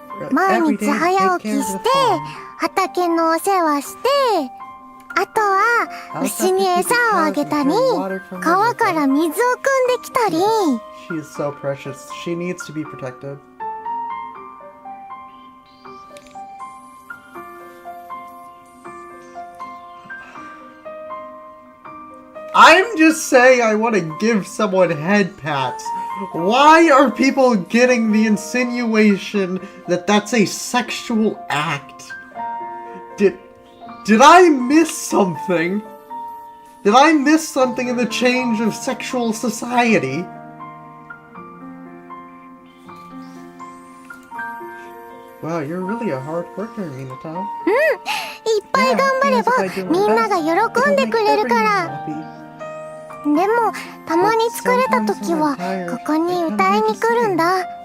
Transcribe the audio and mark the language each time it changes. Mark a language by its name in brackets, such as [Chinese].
[Japanese] 毎日早起きして、畑のお世話して、あとは牛に餌をあげたり、川から水を汲んできたり。 [English] She is so precious. She needs to be protected. I'm just saying I want to give someone head pats. Why are people getting the insinuation that that's a sexual act? Did I miss something? Did I miss something in the change of sexual society? Wow, you're really a hard worker, Minato. [Japanese] いっぱい頑張ればみんなが喜んでくれるから。でもたまに疲れた時はここに歌いに来るんだ。